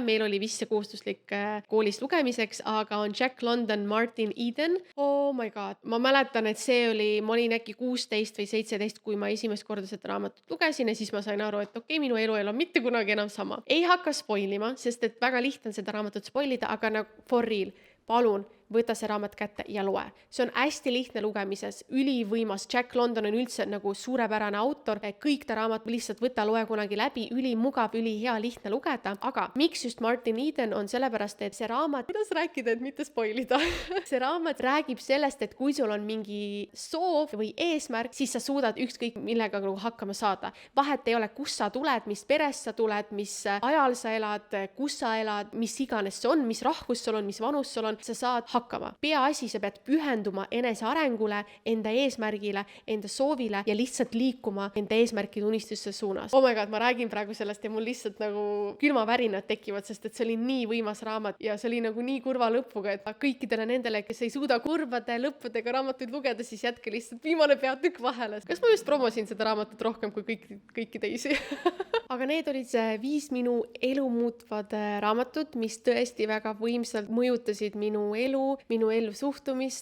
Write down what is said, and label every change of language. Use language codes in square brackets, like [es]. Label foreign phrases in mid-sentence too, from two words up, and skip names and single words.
[et] Meil oli vist see kohustuslik koolis lugemiseks, aga on Jack London, Martin Eden. [en] Oh my god. [et] Ma mäletan, et see oli, ma olin äkki 16 või 17, kui ma esimest korda seda raamatut lugesin ja siis ma sain aru, et okei, minu elu ei ole mitte kunagi enam sama. Ei hakka spoilima, sest et väga lihtne on seda raamatut spoilida, aga nagu [en] for real, [et] palun võta see raamat kätte ja loe. See on hästi lihtne lugemises, ülivõimas. Jack London on üldse nagu suurepärane autor. Kõik ta raamat lihtsalt võta, loe kunagi läbi, ülimugav, ülihea, lihtne lugeda. Aga miks just Martin Eden on sellepärast, et see raamat, kuidas rääkida, et mitte spoilida? See raamat räägib sellest, et kui sul on mingi soov või eesmärk, siis sa suudad ükskõik millega hakkama saada. Vahet ei ole, kus sa tuled, mis perest sa tuled, mis ajal sa elad, kus sa elad, mis iganes see on, mis rahvus sul on, mis vanus sul on, sa saad hakkama. Peaasi, sa pead pühenduma enesearengule, enda eesmärgile, enda soovile ja lihtsalt liikuma enda eesmärkide unistuste suunas. [en] Oh my god, [et] ma räägin praegu sellest ja mul lihtsalt nagu külmavärinad tekivad, sest et see oli nii võimas raamat ja see oli nagu nii kurva lõpuga, et kõikidele nendele, kes ei suuda kurvade lõppudega raamatuid lugeda, siis jätke lihtsalt viimane peatükk vahele. Kas ma just promosin seda raamatut rohkem kui kõiki teisi? Aga need olid 5 minu elu muutvad raamatud, mis tõesti väga võimsalt mõjutasid minu elu suhtumist.